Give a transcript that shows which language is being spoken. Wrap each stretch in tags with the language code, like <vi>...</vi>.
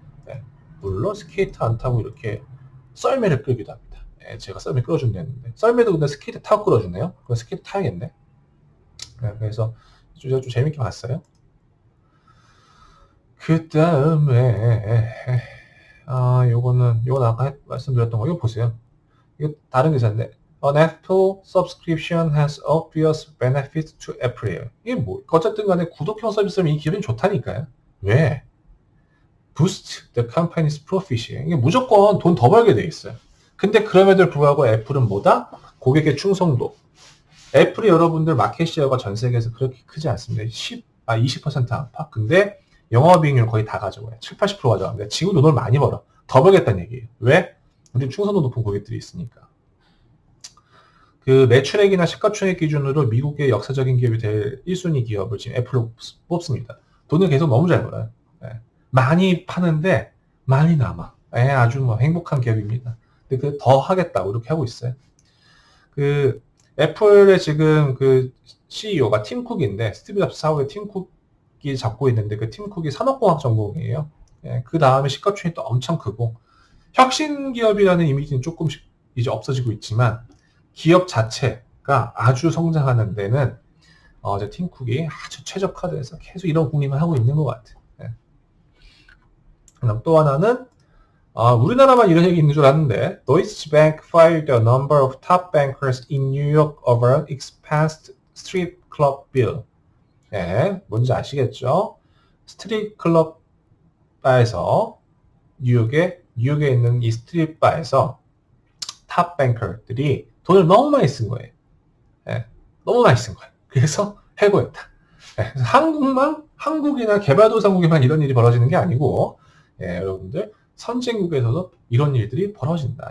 <ko>예, 물론 스케이트 안 타고 이렇게 썰매를 끌기도 합니다. 예, 제가 썰매 끌어준다는데 썰매도 근데 스케이트 타고 끌어주네요. 그럼 스케이트 타야겠네. 예, 그래서 좀 재밌게 봤어요. 그 다음에 요건 아까 말씀드렸던 거 이거 보세요. 이거 다른 기사인데</ko> <en>An Apple subscription has obvious benefits to Apple이에요.</en> <ko>이게 뭐 어쨌든 간에 구독형 서비스면 이 기업은 좋다니까요. 왜?</ko> <en>Boost the company's profit이에요.</en> <ko>이게 무조건 돈 더 벌게 돼 있어요. 근데 그럼에도 불구하고 애플은 뭐다? 고객의 충성도. 애플이 여러분들 마켓 시어가 전 세계에서 그렇게 크지 않습니다. 20% 안팎. 근데 영업이익률 거의 다 가져가요. 70-80% 가져갑니다. 지금 돈을 많이 벌어. 더 벌겠다는 얘기예요. 왜? 우리 충성도 높은 고객들이 있으니까. 그 매출액이나 시가총액 기준으로 미국의 역사적인 기업이 될 1순위 기업을 지금 애플로 뽑습니다. 돈을 계속 너무 잘 벌어요. 네. 많이 파는데 많이 남아. 네, 아주 뭐 행복한 기업입니다. 근데 그 더 하겠다고 이렇게 하고 있어요. 그 애플의 지금 그 CEO가 팀 쿡인데 스티브 잡스 사후에 팀 쿡이 잡고 있는데 그 팀 쿡이 산업공학 전공이에요. 네, 그 다음에 시가총액도 엄청 크고 혁신 기업이라는 이미지는 조금씩 이제 없어지고 있지만 기업 자체가 아주 성장하는 데는 이제 팀 쿡이 아주 최적화돼서 계속 이런 국림을 하고 있는 것 같아요. 네. 그다음 또 하나는 우리나라만 이런 얘기 있는 줄 아는데</ko> <en>Deutsche Bank fired a number of top bankers in New York over expanded strip club bill.</en> <ko>네, 뭔지 아시겠죠? 스트릿 클럽 바에서 뉴욕에 있는 이 스트릿 바에서 탑 뱅커들이 돈을 너무 많이 쓴 거예요. 네, 너무 많이 쓴 거예요. 그래서 해고했다. 네, 그래서 한국이나 개발도상국에만 이런 일이 벌어지는 게 아니고 여러분들 선진국에서도 이런 일들이 벌어진다.</ko>